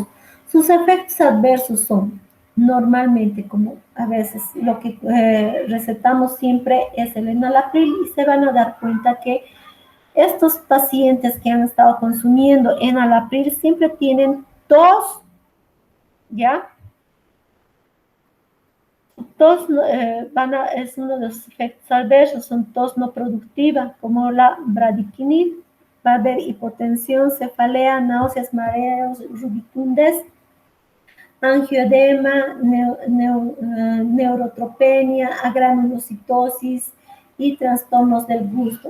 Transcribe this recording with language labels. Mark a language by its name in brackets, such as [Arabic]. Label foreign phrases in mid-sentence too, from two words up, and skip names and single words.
[Spanish] Sus efectos adversos son, normalmente, como a veces lo que recetamos siempre es el enalapril, y se van a dar cuenta que estos pacientes que han estado consumiendo enalapril siempre tienen tos, ¿ya? Tos es uno de los efectos adversos, son tos no productiva, como la bradiquinil. Va a haber hipotensión, cefalea, náuseas, mareos, rubicundez, angioedema, neurotropenia, agranulocitosis y trastornos del gusto.